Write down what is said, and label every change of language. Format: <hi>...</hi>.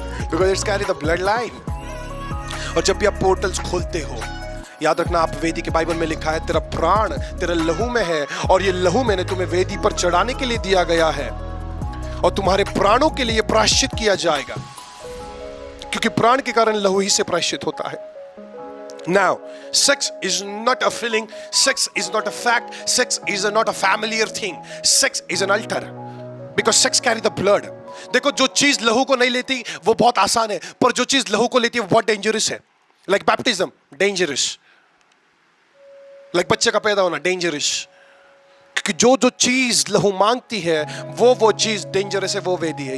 <en>Because it's carry the blood line.</en> <hi>और जब भी आप पोर्टल्स खोलते हो, याद रखना, आप वेदी के बाइबल में लिखा है तेरा प्राण तेरा लहू में है, और ये लहू मैंने तुम्हें वेदी पर चढ़ाने के लिए दिया गया है, और तुम्हारे प्राणों के लिए प्रायश्चित किया जाएगा, क्योंकि प्राण के कारण लहू ही से प्रायश्चित होता है।</hi> <en>Now, sex is not a feeling, sex is not a fact, sex is not a familiar thing. Sex is an altar, because sex carry the blood.</en> <hi>देखो, जो चीज लहू को नहीं लेती वो बहुत आसान है, पर जो चीज लहू को लेती है वो बहुत डेंजरस है। Like baptism, dangerous. लाइक बच्चे का पैदा होना, डेंजरस। क्योंकि जो जो चीज लहू मांगती है वो चीज डेंजरस है, वो वेदी है।</hi>